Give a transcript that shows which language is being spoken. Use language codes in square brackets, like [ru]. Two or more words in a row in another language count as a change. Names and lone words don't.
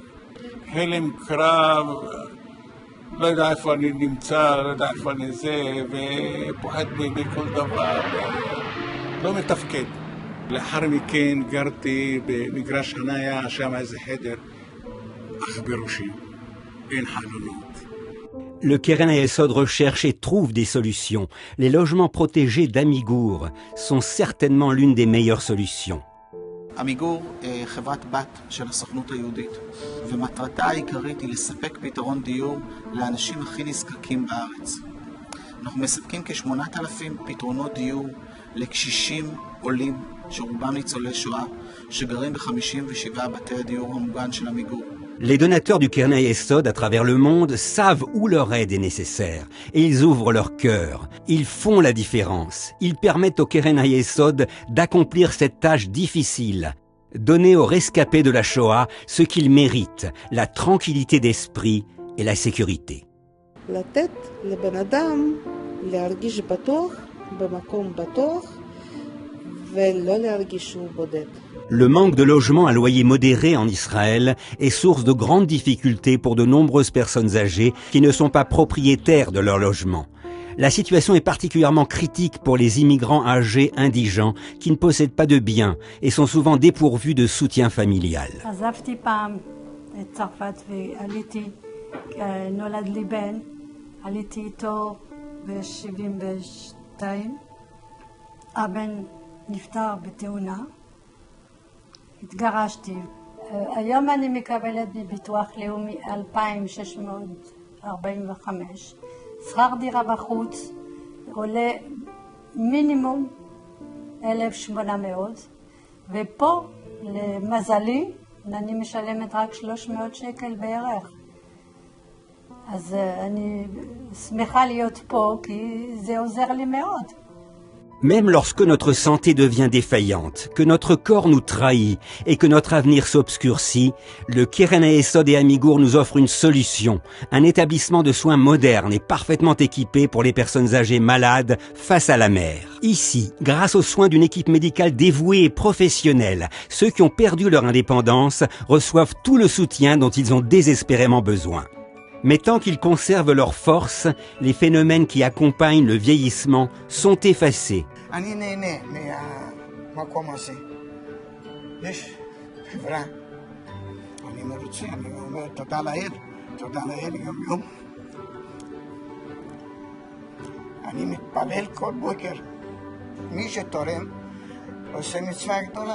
[he] הלם קרב, לא יודע איפה אני נמצא, לא יודע איפה אני זה, ופוחד מכל דבר, לא מתפקד. לאחר מכן גרתי במגרש חניה, שם איזה חדר, אך בראשי, אין חלונות. [fr] Le Keren HaYesod recherche et trouve des solutions. Les logements protégés d'Amigour sont certainement l'une des meilleures solutions. [he] עמיגור חברת בת של הסוכנות היהודית, ומטרתה העיקרית היא לספק פתרון דיור לאנשים הכי נזקקים בארץ. אנחנו מספקים כ-8,000 פתרונות דיור לקשישים עולים שרובם ניצולי שואה, שגרים ב-57 בתי הדיור המוגן של עמיגור. [fr] Les donateurs du Keren HaYesod à travers le monde savent où leur aide est nécessaire et ils ouvrent leur cœur. Ils font la différence. Ils permettent au Keren HaYesod d'accomplir cette tâche difficile, donner aux rescapés de la Shoah ce qu'ils méritent, la tranquillité d'esprit et la sécurité. [he] לתת לבן אדם להרגיש בטוח במקום בטוח ולא להרגיש שהוא בודד. [fr] Le manque de logements à loyer modéré en Israël est source de grandes difficultés pour de nombreuses personnes âgées qui ne sont pas propriétaires de leur logement. La situation est particulièrement critique pour les immigrants âgés indigents qui ne possèdent pas de biens et sont souvent dépourvus de soutien familial. [he] התגרשתי. היום אני מקבלת בביטוח לאומי 2,645. שכר דירה בחוץ עולה מינימום 1,800, ופה למזלי אני משלמת רק 300 שקל בערך. אז אני שמחה להיות פה כי זה עוזר לי מאוד. [fr] Même lorsque notre santé devient défaillante, que notre corps nous trahit et que notre avenir s'obscurcit, le Keren HaYesod et Amigour nous offrent une solution, un établissement de soins moderne et parfaitement équipé pour les personnes âgées malades face à la mer. Ici, grâce aux soins d'une équipe médicale dévouée et professionnelle, ceux qui ont perdu leur indépendance reçoivent tout le soutien dont ils ont désespérément besoin. Mais tant qu'ils conservent leur force, les phénomènes qui accompagnent le vieillissement sont effacés. [he] אני נהנה מהמקום הזה. יש חברה. אני מרוצה, אני אומר תודה לאל. תודה לאל יום יום. אני מתפלל כל בוקר. מי שתורם עושה מצווה גדולה.